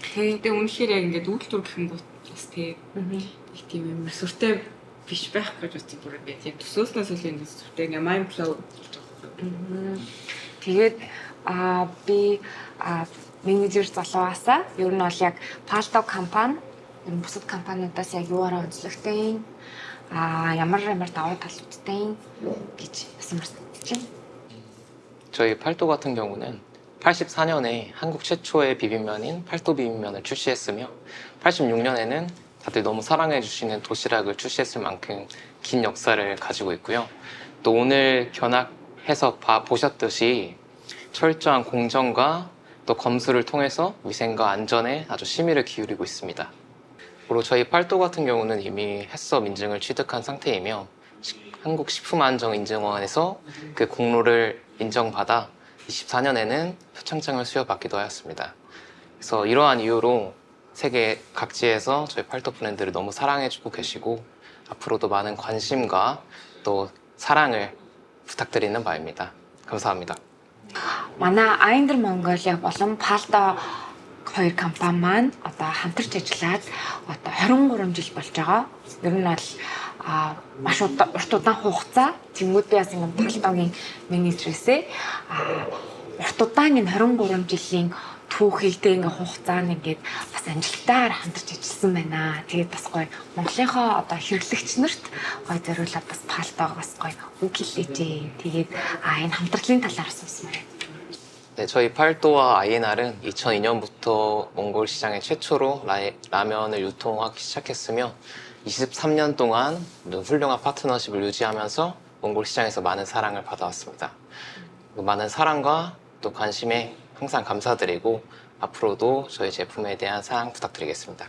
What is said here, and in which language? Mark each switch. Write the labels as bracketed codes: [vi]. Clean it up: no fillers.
[mn] Тэгээ үнэхээр яг ингээд үйлдвэр гэх юм бол бас их тийм амар сүртэй биш байх гэж бодчих бүр ингээд яг төсөөлснөөс л ингээд сүртэй ингээд [en] mind blow [mn] болж байгаа. Тэгээд би менежер залуугаасаа ер нь бол яг Palto компани бусад компаниудаас яг юуаараа онцлогтой ямар давуу талуудтай гэж асуумарсан чинь. [ko] 저희 팔도 같은 경우는 84년에 한국 최초의 비빔면인 팔도 비빔면을 출시했으며 86년에는 다들 너무 사랑해 주시는 도시락을 출시했을 만큼 긴 역사를 가지고 있고요. 또 오늘 견학해서 보셨듯이 철저한 공정과 또 검수를 통해서 위생과 안전에 아주 심의를 기울이고 있습니다. 그리고 저희 팔도 같은 경우는 이미 햇섭 인증을 취득한 상태이며 한국식품안전인증원에서 그 공로를 인정받아 24년에는 표창장을 수여받기도 하였습니다. 그래서 이러한 이유로 세계 각지에서 저희 팔도 브랜드를 너무 사랑해주고 계시고 앞으로도 많은 관심과 또 사랑을 부탁드리는 바입니다. 감사합니다. [mn] Манай Айндер Монголиа болон Palto хоёр компани маань одоо хамтарч ажиллаад одоо 23 жил болж байгаа. Ер нь бол маш урт удаан хугацаа тэнгууд би бас ингээд Palto-гийн менежерээсээ урт удаан энэ 23 жилийн түүхийгтэй ингээд хугацаанд ингээд бас амжилтаар хамтарч ажилласан байна. Тэгээд бас гоё Монголынхоо одоо хэрэглэгч нарт гоё зориулаад бас Palto-г бас гоё үг хэлээч. Тэгээд энэ хамтарлын талаар асуусмаар. [ko] 네, 저희 팔도와 아이엔알은 2002년부터 몽골 시장에 최초로 라면을 유통하기 시작했으며 23년 동안 훌륭한 파트너십을 유지하면서 몽골 시장에서 많은 사랑을 받아왔습니다. 많은 사랑과 또 관심에 항상 감사드리고 앞으로도 저희 제품에 대한 사랑 부탁드리겠습니다.